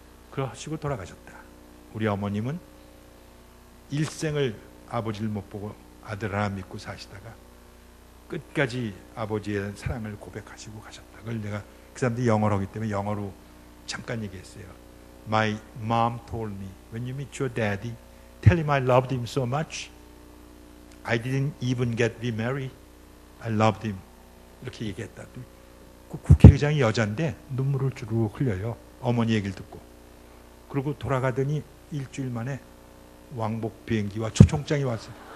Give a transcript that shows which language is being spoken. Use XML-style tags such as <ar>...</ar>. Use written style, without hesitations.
<ko>그러시고 돌아가셨다. 우리 어머님은 일생을 아버지를 못 보고 아들 하나 믿고 사시다가 끝까지 아버지의 사랑을 고백하시고 가셨다. 그걸 내가 그 사람들이 영어를 하기 때문에 영어로 잠깐 얘기했어요.</ko> <en>My mom told me when you meet your daddy, tell him I loved him so much. I didn't even get remarried. I loved him.</en> <ko>이렇게 얘기했다. 그 국회의장이 여잔데 눈물을 주르륵 흘려요. 어머니 얘기를 듣고. 그리고 돌아가더니 일주일 만에 왕복 비행기와 초청장이 왔어요.</ko>